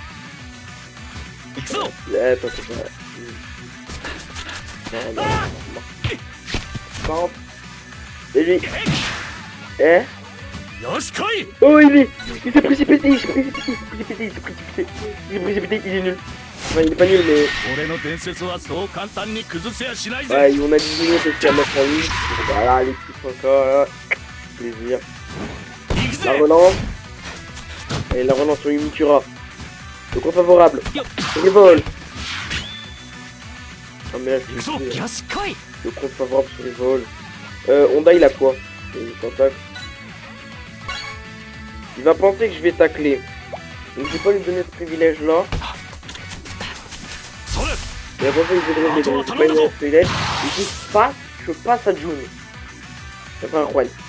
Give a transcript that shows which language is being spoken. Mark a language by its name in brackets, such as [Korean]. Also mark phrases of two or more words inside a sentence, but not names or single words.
[French] Attends. Non. Et lui. Oh, il s'est précipité, il est nul. Enfin, il est pas nul, mais... [Japanese] 俺の伝説はそう簡単に崩せやしないぜ。 [French] Ouais, on a 10 minutes aussi à mettre en ligne. Voilà, les petits encore, là. Plaisir. [Japanese] 行く [French] La [Japanese] ぜ。 [French] relance. Et la relance sur Yumikura. Le compte favorable. Revol. Ah mais là, je [Japanese] 行くぞ。 [French] vais [Japanese] よし来い。 [French] le compte favorable sur Revol. Honda, il a quoi? Il s'attaque. Il va penser que je vais tacler. Donc je vais pas lui donner ce privilège là. [Japanese] それ。 [French] Il va penser que je vais donner donc je vais pas lui donner ce privilège. Et je passe à June. C'est pas un Juan.